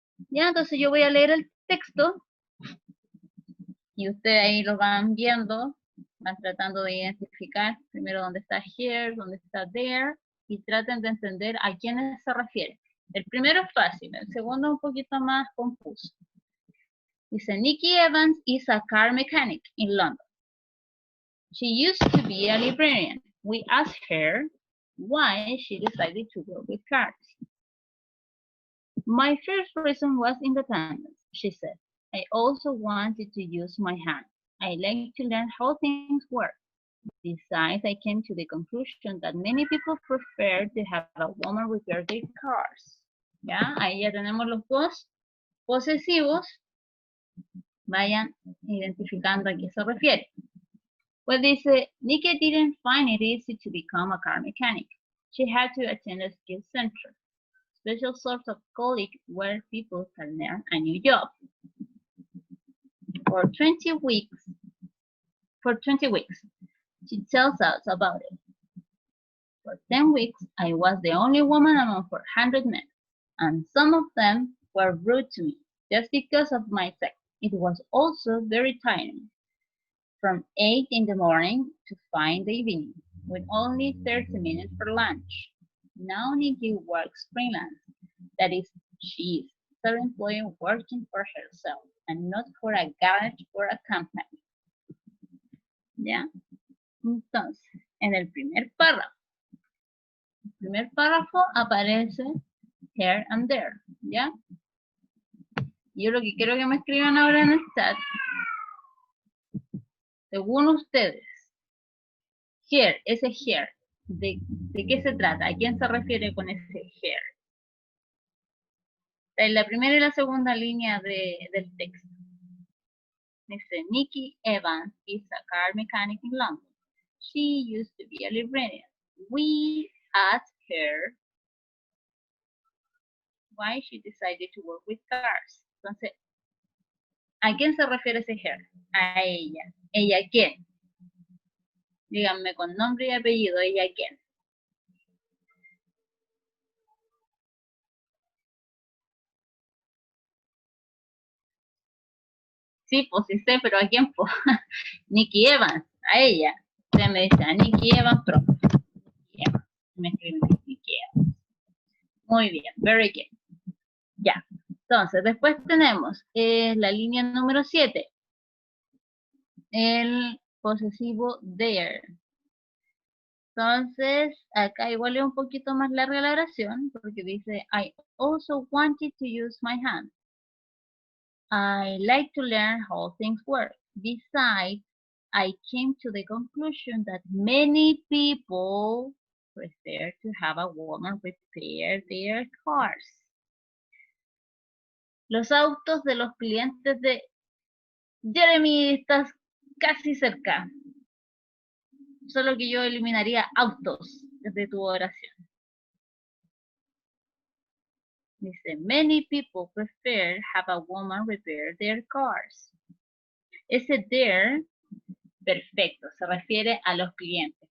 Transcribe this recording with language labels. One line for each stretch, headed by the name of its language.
Spanish: Ya, entonces yo voy a leer el texto y ustedes ahí lo van viendo, van tratando de identificar primero dónde está here, dónde está there, y traten de entender a quiénes se refiere. El primero es fácil, el segundo es un poquito más confuso. Dice,
English: Nikki Evans is a car mechanic in London. She used to be a librarian. We asked her why she decided to work with cars. My first reason was independence, she said. I also wanted to use my hands. I like to learn how things work. Besides, I came to the conclusion that many people prefer to have a woman repair their cars.
Spanish: ¿Ya? Ahí ya tenemos los dos posesivos. Vayan identificando a qué se refiere. Pues dice,
English: Nikki didn't find it easy to become a car mechanic. She had to attend a skills center, special sort of college where people can learn a new job. For 20 weeks, she tells us about it. For 10 weeks, I was the only woman among 400 men, and some of them were rude to me just because of my sex. It was also very tiring. From 8 in the morning to 5 in the evening, with only 30 minutes for lunch. Now Nikki works freelance. That is, she is self-employed working for herself and not for a garage or a company.
Spanish: ¿Ya? Entonces, en el primer párrafo aparece here and there, ¿ya? Yo lo que quiero que me escriban ahora en el chat, según ustedes, here, ese here, ¿de qué se trata? ¿A quién se refiere con ese here? En la primera y la segunda línea del texto. Dice,
English: Nikki Evans is a car mechanic in London. She used to be a librarian. We asked her why she decided to work with cars.
Spanish: Entonces, ¿a quién se refiere ese her? A ella. ¿Ella quién? Díganme con nombre y apellido, ¿ella quién? Sí, pues sí sé, pero ¿a quién? Pues? Nikki Evans, a ella. Usted me dice, a Nikki Evans, profe. Nikki Evans. Me escriben Nikki Evans. Muy bien,
English: very good.
Spanish: Ya. Entonces, después tenemos la línea número 7. El posesivo there. Entonces, acá igual es un poquito más larga la oración, porque dice,
English: I also wanted to use my hands. I like to learn how things work. Besides, I came to the conclusion that many people prefer to have a woman repair their cars.
Spanish: Los autos de los clientes de Jeremy, estás casi cerca. Solo que yo eliminaría autos de tu oración. Dice,
English: many people prefer have a woman repair their cars.
Spanish: Ese their, perfecto, se refiere a los clientes.